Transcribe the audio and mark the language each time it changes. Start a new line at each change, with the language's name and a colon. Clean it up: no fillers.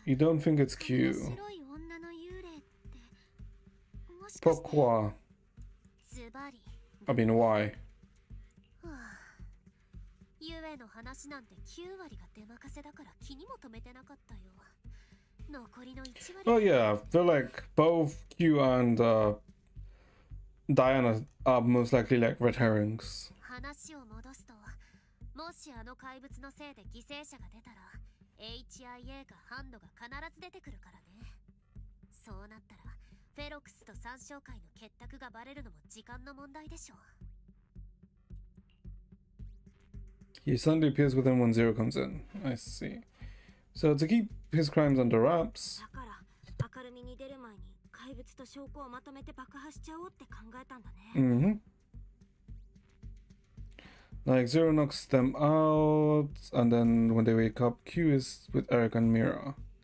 English: You don't think it's cute?
Japanese: 白い女の幽霊ってもしかして。
French: Pourquoi?
Japanese: ズバリ。
English: I mean, why?
Japanese: ゆえの話なんて9割が出任せだから気にも留めてなかったよ。残りの1割。
English: Oh yeah, I feel like both Q and Diana are most likely like red herrings.
Japanese: 話を戻すと、もしあの怪物のせいで犠牲者が出たら HIA かハンドが必ず出てくるからね。そうなったらフェロクスと参照会の結託がバレるのも時間の問題でしょう。
English: He suddenly appears within when Zero comes in. I see. So to keep his crimes under wraps.
Japanese: だから明るみに出る前に怪物と証拠をまとめて爆破しちゃおうって考えたんだね。
English: Like Zero knocks them out, and then when they wake up, Q is with Eric and Mira.